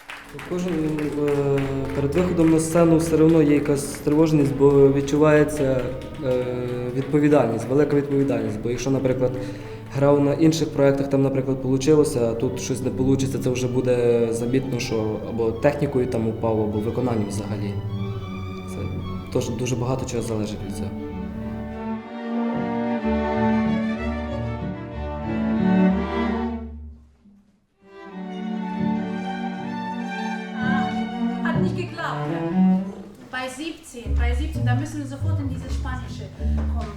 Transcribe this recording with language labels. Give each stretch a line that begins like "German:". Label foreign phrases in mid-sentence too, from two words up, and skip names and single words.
Ukrainian: Кожен перед виходом на сцену все одно є якась тривожність, бо відчувається відповідальність, велика відповідальність. Бо якщо, наприклад, грав на інших проєктах, там, наприклад, вийшло, а тут щось не вийде, це вже буде замітно, що або технікою там упав, або виконанням взагалі. Це теж дуже багато чого залежить від цього.
German: Hat nicht geklappt. Bei 17, da müssen wir sofort in dieses Spanische kommen.